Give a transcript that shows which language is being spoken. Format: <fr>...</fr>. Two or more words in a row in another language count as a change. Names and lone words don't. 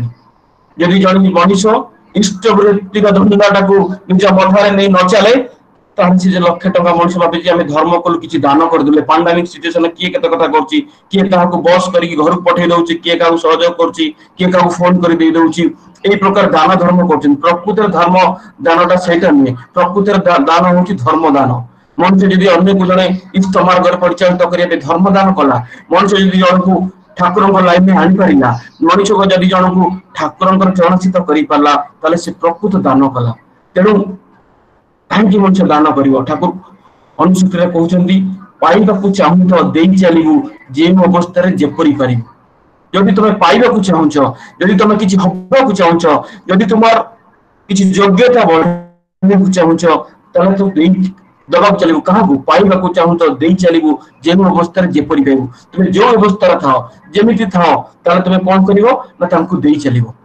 <or>ଯଦି ଜଣେ ମଣିଷ ଇଷ୍ଟବୃତ୍ତିର ଧନ୍ଦାଟାକୁ ନିଜ ମଥାରେ ନେଇ ନ ଚାଲେ, ତାହେଲେ ସେ ଯେ 1,00,000 ଟଙ୍କା ମଣିଷ ଭାବିଛି ଆମେ ଧର୍ମ କଲୁ, କିଛି ଦାନ କରିଦେଲେ। ପାଣ୍ଡାମିକ ସିଚୁଏସନ କିଏ କେତେ କଥା କରୁଛି, କିଏ କାହାକୁ ବସ୍ କରିକି ଘରକୁ ପଠେଇ ଦଉଛି, କିଏ କାହାକୁ ସହଯୋଗ କରୁଛି, କିଏ କାହାକୁ ଫୋନ କରି ଦେଇ ଦଉଛି,</or> <bn>এই প্রকার দান ধর্ম করছেন। প্রকৃতির ধর্ম দানটা সেইটা নୁହେଁ, প্রকৃতির দান হচ্ছে ধর্ম দান।</bn> <or>ମନୁଷ୍ୟ ଯଦି ଅନ୍ୟକୁ ଜଣେ ଇଷ୍ଟ ମାର୍ଗରେ ପରିଚାଳିତ କରିବା ପାଇଁ ଧର୍ମ ଦାନ କଲା, ମଣିଷ ଯଦି ଜଣକୁ ଠାକୁରଙ୍କ ଲାଇନରେ ଆଣିପାରିଲା, ମଣିଷ ଯଦି ଜଣକୁ ଠାକୁରଙ୍କର ଚରଣଚିତ କରିପାରିଲା, ତାହେଲେ ସେ ପ୍ରକୃତ ଦାନ କଲା। ତେଣୁ କାହିଁକି ମଣିଷ ଦାନ କରିବ? ଠାକୁର ଅନୁସୂଚିରେ କହୁଛନ୍ତି, ପାଇବାକୁ ଚାହୁଁ ତ ଦେଇ ଚାଲିବୁ, ଯେଉଁ ଅବସ୍ଥାରେ ଯେପରି ପାରିବୁ। ଯଦି ତୁମେ ପାଇବାକୁ ଚାହୁଁଛ, ଯଦି তুমি କିଛି ହବାକୁ ଚାହୁଁଛ, ଯଦି তোমার କିଛି যোগ্যতা ବଢାଇବାକୁ ଚାହୁଁଛ, ତାହେଲେ ତୁ ଦେଇ ଦବାକୁ ଚାଲିବୁ। କାହାକୁ? ପାଇବାକୁ ଚାହୁଁଛ ଦେଇ ଚାଲିବୁ, ଯେଉଁ ଅବସ୍ଥାରେ ଯେପରି ପାଇବୁ। তুমি ଯୋଉ ଅବସ୍ଥାରେ ଥାଅ, ଯେମିତି ଥାଅ, ତାହେଲେ তুমি କଣ କରିବ ନା ତାଙ୍କୁ ଦେଇ ଚାଲିବ।</or>